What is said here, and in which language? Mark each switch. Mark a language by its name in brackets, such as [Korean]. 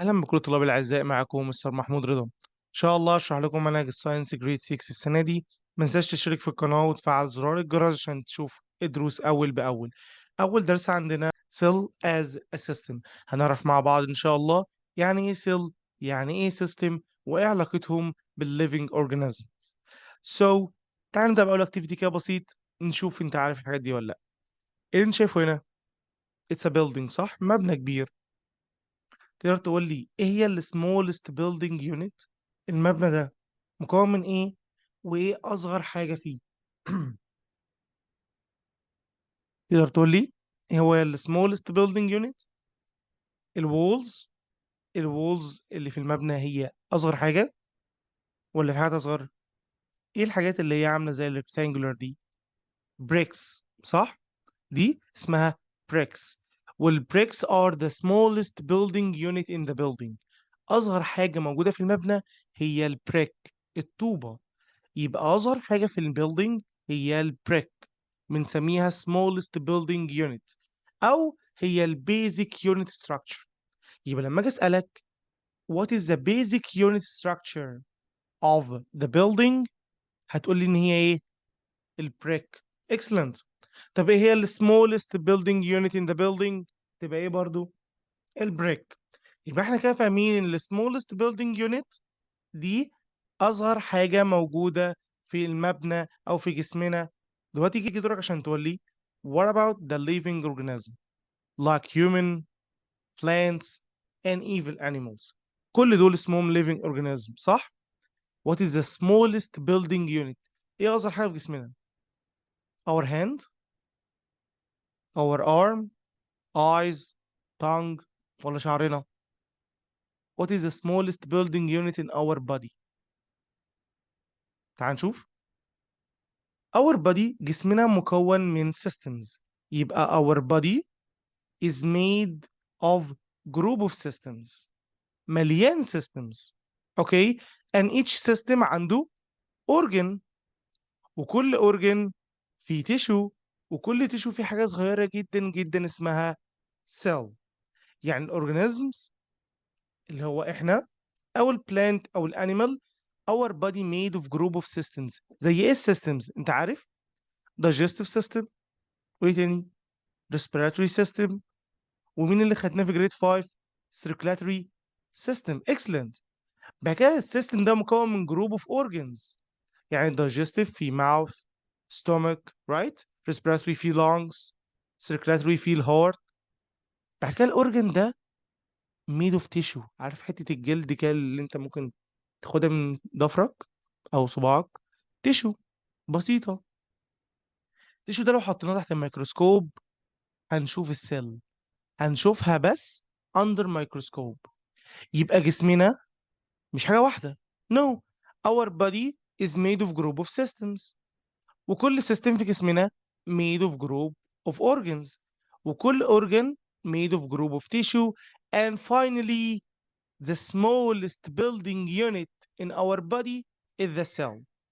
[Arabic] كل الطلاب الأعزاء، معكم مستر محمود رضا. إن شاء الله أشرح لكم منهج الساينس جريد 6 السنة دي. ما تنساش تشترك في القناة وتفعل زرار الجرس عشان تشوف الدروس أول بأول. أول درس عندنا cell as a system. هنعرف مع بعض إن شاء الله يعني إيه cell، يعني إيه system، وإيه علاقتهم بالliving organisms. So تعال نبدأ بأول activity كده بسيط، نشوف أنت عارف الحاجات دي ولا لأ. إيه اللي أنت شايفه هنا؟ [English] It's a building، [Arabic] صح؟ مبنى كبير. تقدر تقول لي ايه هي [English] السمولست building unit? [Arabic] المبنى ده مكون من ايه وايه اصغر حاجه فيه؟ تقدر تقول لي ايه هو السمولست بيلدينج يونت؟ الوولز. الوولز اللي في المبنى هي اصغر حاجه ولا في حاجه اصغر؟ ايه الحاجات اللي هي عامله زي الريكتانجولار دي؟ بريكس، صح؟ دي اسمها بريكس. [English] والبريكس are the smallest building unit in the building. [Arabic] اصغر حاجه موجوده في المبنى هي البريك، الطوبه. يبقى أصغر حاجة في البيلدينج هي البريك، بنسميها [English] smallest building unit، [Arabic] أو هي البيزك يونت structure. يبقى لما أجي أسألك [English] what is the basic unit structure of the building، [Arabic] هتقول لي إن هي إيه؟ البريك. excellent. طب إيه هي ال [English] smallest building unit in the building؟ [Arabic] تبقى إيه برضو؟ البريك. يبقى إحنا كده فاهمين إن ال [English] smallest building unit [Arabic] دي أصغر حاجة موجودة في المبنى أو في جسمنا. دلوقتي يجي دورك عشان تقول لي [English] what about the living organism like human, plants and even animals. [Arabic] كل دول اسمهم [English] living organism، صح؟ What is the smallest building unit؟ [Arabic] إيه أصغر حاجة في جسمنا؟ [English] Our hand, our arm, eyes, tongue، [Arabic] ولا شعرنا؟ [English] What is the smallest building unit in our body؟ [Arabic] تعال نشوف. [English] Our body، [Arabic] جسمنا مكون من systems. [English] يبقى our body is made of group of systems، [Arabic] مليان [English] systems. Okay. and each system [Arabic] عنده organ، وكل organ فيه tissue، وكل tissue فيه حاجة صغيرة جدا جدا اسمها cell. يعني الorganisms اللي هو احنا او البلانت او الانيمال، [English] our body made of group of systems. [Arabic] زي ايه systems؟ انت عارف؟ digestive system، وايه تاني؟ respiratory system، ومين اللي خدناه في جريد 5؟ circulatory system. excellent. بعد كده السيستم ده مكون من [English] Group of organs. [Arabic] يعني digestive في mouth stomach right، respiratory في lungs، circulatory في الهارت. بعد كده الاورجن ده [English] made of tissue. [Arabic] عارف حتة الجلد كده اللي انت ممكن تاخدها من ضفرك او صباعك؟ تيشو بسيطة. التيشو ده لو حطيناه تحت الميكروسكوب هنشوف السيل، هنشوفها بس [English] under microscope. [Arabic] يبقى جسمنا مش حاجة واحدة. [English] No. Our body is made of group of systems. [Arabic] وكل system في جسمنا [English] made of group of organs. [Arabic] وكل [English] organ made of group of tissue. And finally, the smallest building unit in our body is the cell.